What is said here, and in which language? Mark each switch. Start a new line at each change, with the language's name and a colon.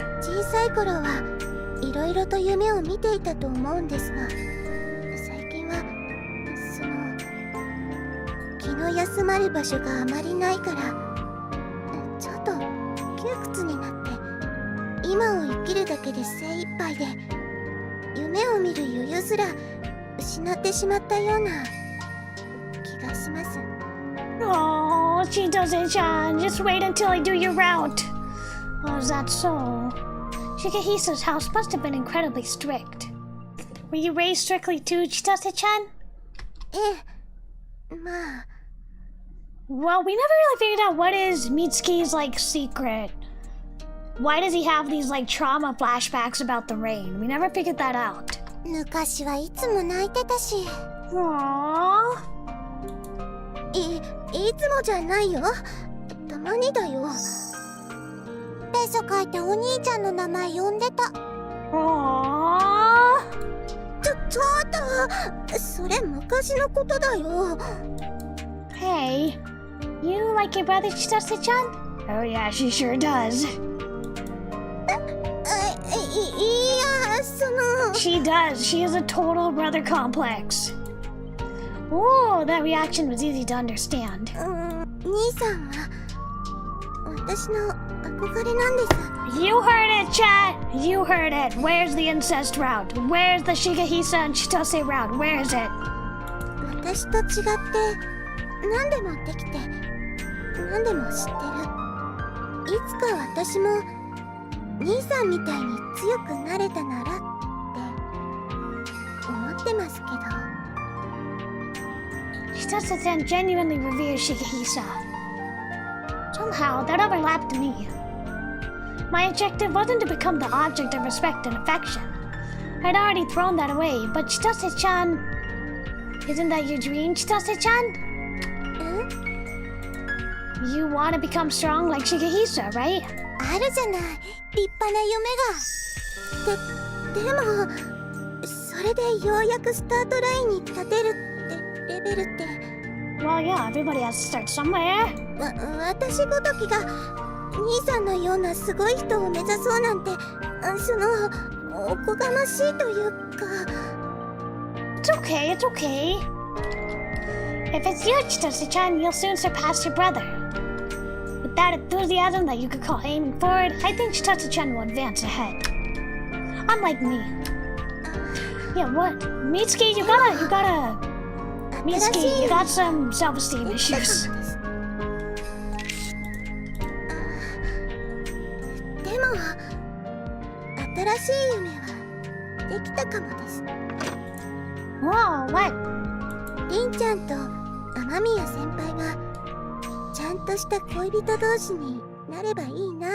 Japanese: 小さい頃はいろいろと夢を見ていたと思うんですが、最近はその気の休まる場所があまりないからちょっと窮屈になって今を生きるだけで精一杯で夢を見る余裕すら失ってしまったような気がします。
English: Oh, Chitose-chan, just wait until I do your route. Oh, is that so? Shigehisa's house must have been incredibly strict. Were you raised strictly too, Chitose-chan?
Japanese: ええ、まあ
English: Well, we never really figured out what is Mitsuki's, like, secret. Why does he have these, like, trauma flashbacks about the rain? We never figured that out.
Japanese: 昔はいつも泣いてたし、
English: Aww.
Japanese: いつもじゃないよ。たまにだよ。ペソ書いてお兄ちゃんの名前呼んでた。
English: Aww.
Japanese: ちょっとそれ昔のことだよ。
English: Hey, you like your brother Chitose-chan? Oh yeah, she sure does.
Japanese: いや、その
English: She does. She has a total brother complex. Oh, that reaction was easy to understand.
Japanese: 兄さんは私の憧れなんです。
English: You heard it, chat! You heard it. Where's the incest route? Where's the Shigehisa and Chitose route? Where is it?
Japanese: 私と違って何でもできて何でも知ってる。いつか私も兄さんみたいに強くなれたならって思ってますけど。
English: Chitose-chan genuinely reveres Shigehisa. Somehow, that overlapped me. My objective wasn't to become the object of respect and affection. I'd already thrown that away, but Chitose-chan... Isn't that your dream, Chitose-chan? You want to become strong like Shigehisa, right?
Japanese: あるじゃない、立派な夢が。でもそれでようやくスタートラインに立てるってレベルって。
English: Well, yeah, everybody has to start somewhere.
Japanese: 私ごときが兄さんのようなすごい人を目指そうなんて、そのおこがましいというか。
English: It's okay, it's okay. If it's you, Chitose-chan, you'll soon surpass your brother. With that enthusiasm that you could call aiming forward, I think Chitose-chan will advance ahead. Unlike me. Yeah, what? Mitsuki, you gotta... Mitsuki, you got some self-esteem issues.
Japanese: でも新しい夢はできたかもです。
English: Whoa, what?
Japanese: りんちゃんと雨宮先輩がちゃんとした恋人同士になればいいな。